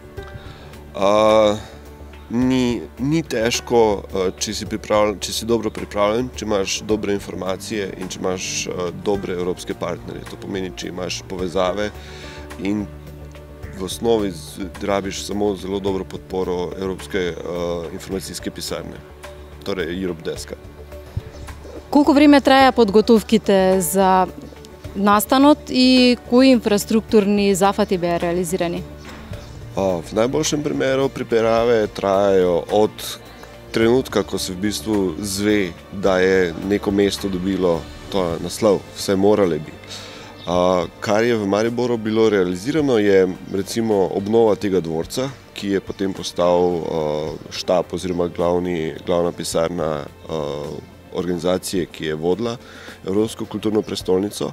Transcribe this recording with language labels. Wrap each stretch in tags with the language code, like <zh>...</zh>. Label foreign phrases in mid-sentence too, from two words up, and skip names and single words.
<sl>Ni težko, če si dobro pripravljen, če imaš dobre informacije in če imaš dobre evropske partnerje. To pomeni, če imaš povezave in v osnovi rabiš samo zelo dobro podporo Evropske informacijske pisarne, torej Europe Deska.</sl> <mk>Колико време траја подготовките за настанот и кои инфраструктурни захвати би реализирани?</mk> <sl>V najboljšem primeru priprave trajajo od trenutka, ko se v bistvu zve, da je neko mesto dobilo ta naslov, vse morale bi. Kar je v Mariboru bilo realizirano, je recimo obnova tega dvorca, ki je potem postal štab oziroma glavna pisarna organizacije, ki je vodila Evropsko kulturno prestolnico.</sl>